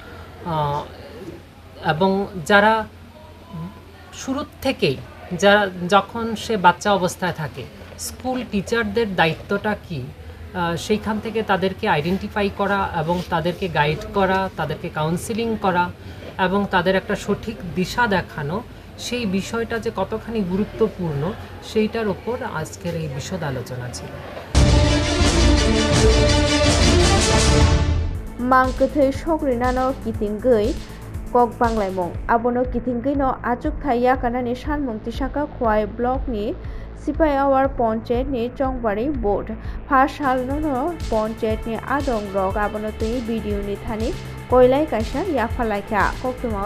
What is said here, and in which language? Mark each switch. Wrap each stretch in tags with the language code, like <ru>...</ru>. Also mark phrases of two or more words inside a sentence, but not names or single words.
<bn>এবং যারা শুরু থেকেই যখন সে বাচ্চা অবস্থায় থাকে</bn> <en>school teachers</en> <bn>দায়িত্বটা কি, সেইখান থেকে তাদেরকে আইডেন্টিফাই করা এবং তাদেরকে গাইড করা, তাদেরকে কাউন্সিলিং করা এবং তাদের একটা সঠিক দিশা দেখানো, সেই বিষয়টা যে কতখানি গুরুত্বপূর্ণ সেইটার উপর আজকের এই বিশদ আলোচনা ছিল।</bn> <trp>मांगकथै सकरिनानो किथिंगै कक बांग्लायमं आबोनो किथिंगैनो आचुक थाइया कानानि सानमं तिसाका खुवाई ब्लकनि सिपाइआवार पंचायतनि चंबारी बोर्ड पाठशालानो पंचायतनि आदं रक आबोनो तै भिडिअनि थानि कयलाय कायसा याफालायखा कक्तमाव</trp>